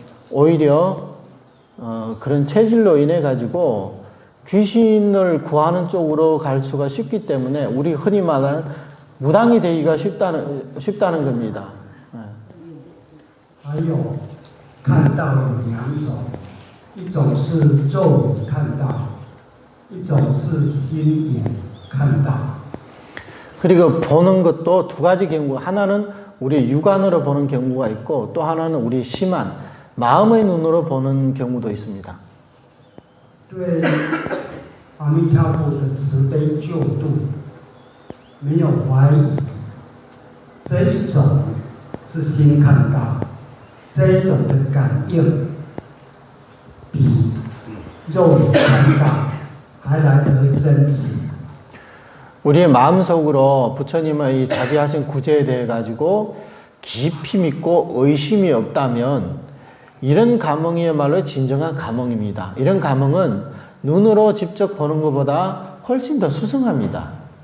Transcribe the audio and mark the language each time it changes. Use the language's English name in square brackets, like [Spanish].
[Korean] 오히려 그런 체질로 인해 가지고 귀신을 구하는 쪽으로 갈 수가 쉽기 때문에 우리 흔히 말하는 무당이 되기가 쉽다는 겁니다. [Chinese] 还有看到有两种，一种是肉眼看到，一种是心眼看到。 [Korean] 그리고 보는 것도 두 가지 경우, 하나는 우리 육안으로 보는 경우가 있고 또 하나는 우리 심한 마음의 눈으로 보는 경우도 있습니다. [Chinese] 对阿弥陀佛的慈悲救度没有怀疑，这一种是心看到，这一种的感应比肉眼看到还来得真实。 [Korean] 우리의 마음속으로 부처님의 자비하신 구제에 대해 가지고 깊이 믿고 의심이 없다면 이런 감흥이야말로 진정한 감흥입니다. 이런 감흥은 눈으로 직접 보는 것보다 훨씬 더 수승합니다.